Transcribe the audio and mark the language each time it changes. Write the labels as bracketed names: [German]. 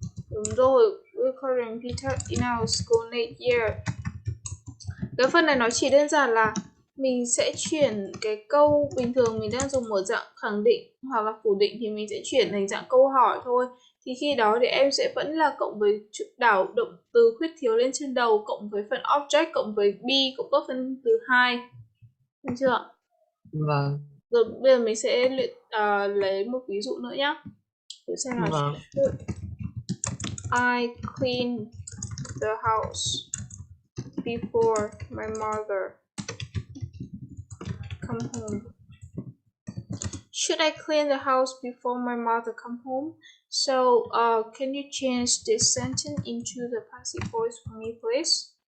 [Vietnamese] Đúng rồi, [English] will Korean be taught in our school next year. [Vietnamese] Cái phần này nó chỉ đơn giản là mình sẽ chuyển cái câu bình thường mình đang dùng ở dạng khẳng định hoặc là phủ định thì mình sẽ chuyển thành dạng câu hỏi thôi. Thì khi đó thì em sẽ vẫn là cộng với đảo động từ khuyết thiếu lên trên đầu, cộng với phần object, cộng với be, cộng với phần từ 2. Được chưa? Vâng. Rồi bây giờ mình sẽ lấy một ví dụ nữa nhé. Thử xem nào. Vâng. [English] I clean the house before my mother come home. Should I clean the house before my mother come home? So, can you change this sentence into the passive voice for me, please?